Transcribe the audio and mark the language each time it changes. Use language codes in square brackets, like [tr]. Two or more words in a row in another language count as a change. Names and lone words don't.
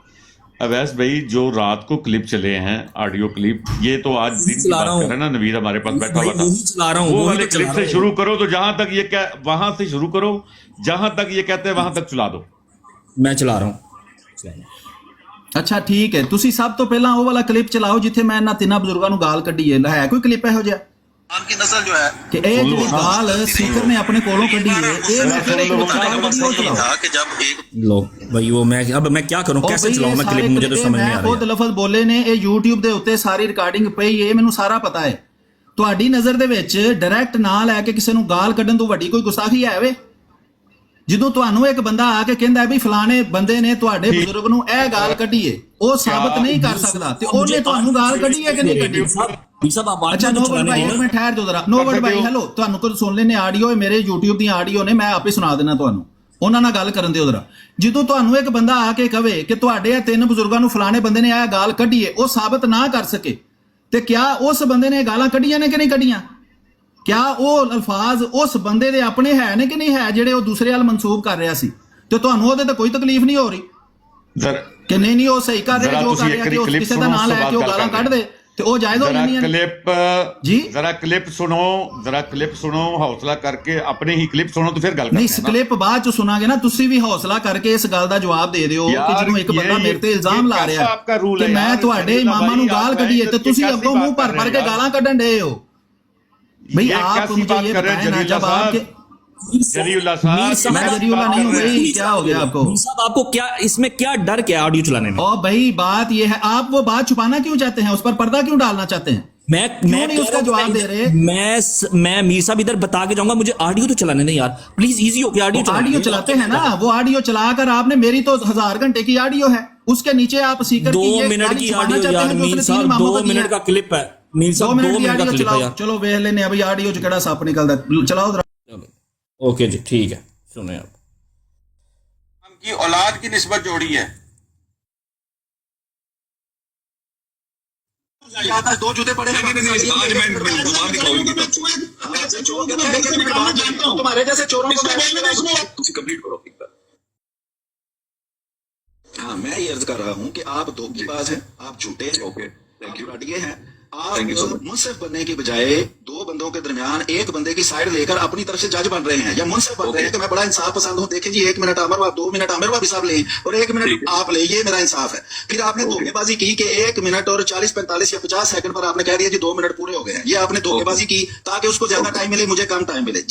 [ur] اویس بھائی, جو رات کو کلپ چلے ہیں, آڈیو کلپ, یہ تو آج دن کی بات کر رہے ہیں نا, نوید ہمارے پاس بیٹھا ہوا تھا, وہ والے کلپ سے شروع کرو. تو جہاں تک یہ وہاں سے شروع کرو, جہاں تک یہ کہتے ہیں وہاں تک چلا دو. میں چلا رہا ہوں. اچھا ٹھیک ہے, [pa] تسی سب تو پہلا وہ والا کلپ چلاؤ جتھے میں نہ تیناں بزرگاں نو گال کڈی ہے کوئی کلپ ہے ہو جا [ur] کی نسل جو ہے [pa] کہ اے جڑی گال سیکر نے اپنے کولوں کڈی ہے, اے میں پھر ایک ویڈیو چلاؤ [ur] کہ جب ایک لو بھائی, وہ میں اب میں کیا کروں, کیسے چلاؤں میں کلپ, مجھے تو سمجھ نہیں آ رہا. [pa] خود لفظ بولے نے, اے یوٹیوب دے اوتے ساری ریکارڈنگ پئی ہے, مینوں سارا پتہ ہے. تہاڈی نظر دے وچ ڈائریکٹ نہ لے کے کسے نو گال کڈن تو وڈی کوئی گستاخی ہے وے؟ جدوں تانوں ایک بندہ آ کے کہندا ہے بھی فلانے بندے نے تہاڈے بزرگ نو اے گال کڈی ہے, او ثابت نہیں کر سکدا, تے اونے تانوں گال کڈی ہے کہ نہیں کڈی؟ [ur] اچھا نوبل بھائی ایک منٹ ٹھہر جو ذرا. [pa] نوبل بھائی ہیلو, تانوں کو سن لینے آڈیو, میرے یوٹیوب دی آڈیو نے, میں آپ ہی سنا دینا تانوں, انہاں نال گل کرن دیو ذرا. جدوں تانوں ایک بندہ آ کے کہے کہ تہاڈے اے تین بزرگاں نو فلانے بندے نے اے گال کڈی ہے, او ثابت نہ کر سکے, تے کیا اس بندے نے گالاں کڈیاں نے کہ نہیں کڈیاں؟ کیا وہ الفاظ اس بندے دے اپنے ہے نے کہ نہیں ہے جڑے وہ دوسرے ال منسوب کر رہا سی؟ تو تانوں تے کوئی تکلیف نہیں ہو رہی کہ نہیں وہ صحیح کر رہے, جو کر رہا کہ اس کسے دا نام لے کے وہ گالاں کڈ دے تے وہ جائز ہو جانی ہے. [ur] جی ذرا کلپ سنو, حوصلہ کر کے اپنے ہی کلپ سنو تو پھر گل کرتے ہیں. [pa] نہیں کلپ بعد چ سنا گے نا, تسی بھی حوصلہ کر کے اس گل دا جواب دے دیو کہ جدوں ایک بندہ میرے تے الزام لا رہا ہے کہ میں تہاڈے اماماں نو گال کڈی ہے تے تسی اگوں منہ بھر کے گالاں کڈن ڈے ہو. [ur] بھئی آپ مجھے یہ بتائیں نا, جب آپ کے جری اللہ صاحب, میں جری اللہ نہیں ہوں بھائی, کیا ہو گیا آپ کو صاحب, آپ کو کیا اس میں کیا ڈر کیا آڈیو چلانے میں؟ او بھائی بات یہ ہے, آپ وہ بات چھپانا کیوں چاہتے ہیں, اس پر پردہ کیوں ڈالنا چاہتے ہیں؟ میں اس کا جواب دے رہے, میں میر صاحب ادھر بتا کے جاؤں گا, مجھے آڈیو تو چلانے نہیں یار [en] please, easy [ur] ہو کے آڈیو چلاتے ہیں نا, وہ آڈیو چلا کر آپ نے, میری تو 1000 گھنٹے کی آڈیو ہے, اس کے نیچے آپ سیکر کی 2 منٹ کی آڈیو یار میر صاحب, 2 منٹ کا کلپ ہے میر صاحب, 2 منٹ کا کلپ ہے یار. [pa] چلو ویکھ لینے ابھی آڈیو چ کیڑا سپ نکلدا ہے, چلاؤ ذرا. [en] okay ji [ur] ٹھیک ہے, سنیں آپ. ہم کی اولاد کی نسبت جوڑی ہے. دو جوتے پڑے تمہارے جیسے چوروں کو کمپلیٹ کرو. ہاں میں یہ عرض کر رہا ہوں کہ آپ دھوکے باز ہیں, آپ جھوٹے ہیں, [en] okay thank you, [ur] یہ ہیں آپ منصف بننے کے بجائے 2 بندوں کے درمیان ایک بندے کی سائیڈ لے کر اپنی طرف سے جج بن رہے ہیں یا منصف بن رہے ہیں کہ میں بڑا انصاف پسند ہوں، دیکھیں جی 1 منٹ عامر، 2 منٹ عامر بھابھی صاحب لیں اور 1 منٹ آپ لے، یہ میرا انصاف ہے. پھر آپ نے دھوکے بازی کی کہ 1 منٹ اور 40، 45 یا 50 سیکنڈ پر آپ نے کہہ دیا جی 2 منٹ پورے ہو گئے ہیں. یہ آپ نے دھوکے بازی کی تاکہ اس کو زیادہ ٹائم ملے، مجھے کم ٹائم ملے.